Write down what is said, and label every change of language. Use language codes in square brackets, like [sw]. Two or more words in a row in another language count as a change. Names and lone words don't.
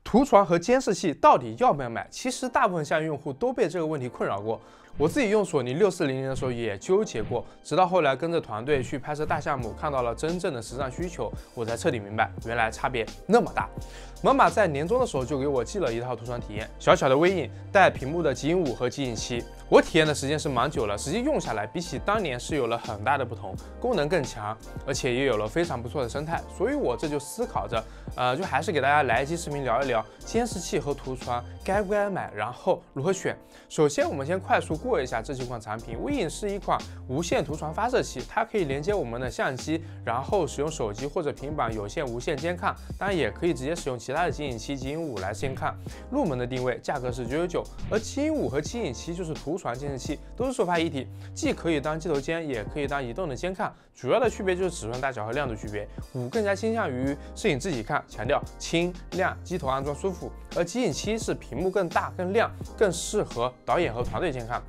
[zh] 圖傳和監視器到底要不要買？其實大部分下用戶都被這個問題困擾過。我自己用索尼6400的時候也糾結過，直到後來跟着团隊去拍攝大項目，看到了真正的實戰需求，我才徹底明白，原來差別那麼大。猛犸在年終的時候就給我寄了一套图傳體驗，小小的微影带屏幕的极影5和极影7，我體驗的時間是蠻久了，實際用下來比起當年是有了很大的不同，功能更強，而且也有了非常不錯的生態，所以我这就思考着，就還是給大家來一期視頻聊一聊監視器和圖傳該不該買，然後如何選。首先，我們先快速過一下這幾款產品。微影是一款無線圖傳發射器，它可以連接我們的相機，然後使用手機或者平板有線、无線监看，当然也可以直接使用其他的极影7、极影5来监看。入门的定位，价格是999，而极影5和极影7就是图傳監視器，都是收发一体，既可以当机头监，也可以当移动的监看。主要的区別就是尺寸大小和亮度区別。5更加倾向于攝影自己看，強調輕亮，機頭安裝舒服；而極影7是屏幕更大、更亮，更適合導演和團隊監看。